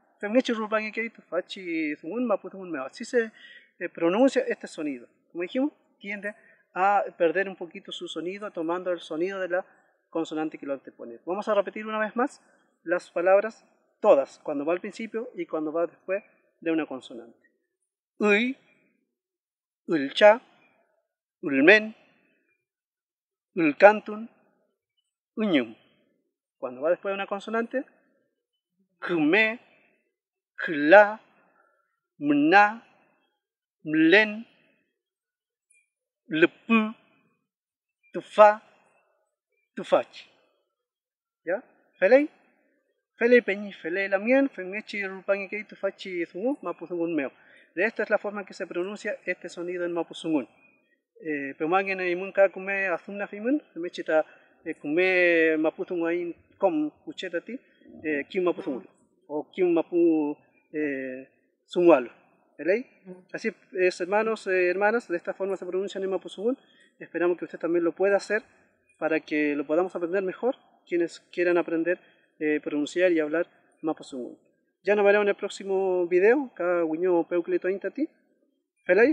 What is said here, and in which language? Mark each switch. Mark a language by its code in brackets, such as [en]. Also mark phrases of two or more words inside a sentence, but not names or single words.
[es] Así se pronuncia este sonido. Como dijimos, tiende a perder un poquito su sonido tomando el sonido de la consonante que lo antepone. Vamos a repetir una vez más las palabras todas, cuando va al principio y cuando va después de una consonante. Uy, [arn] ulcha, ulmen, ulcantun, uñum. [es] Cuando va después de una consonante, [arn] kume, kla, mna, mlen, lupu, tufa, tufachi. ¿Ya? Felei? Felei peñi, felei lamien, femechi rupangi tufachi zungu, mapuzungun meo. [es] De esta es la forma en que se pronuncia este sonido en mapuzungun. [arn] Pemangin imun ka kume azumna fimun, mechita kume mapuzungun ain kom kuchetati, kim mapuzungun o kim mapu sungualo. [es] ¿Veis? Así es, hermanos, hermanas, de esta forma se pronuncian en Mapuzungún. Esperamos que usted también lo pueda hacer para que lo podamos aprender mejor, quienes quieran aprender pronunciar y hablar Mapuzungún. Ya nos veremos en el próximo video. Acá Guiño Peucleto Intati.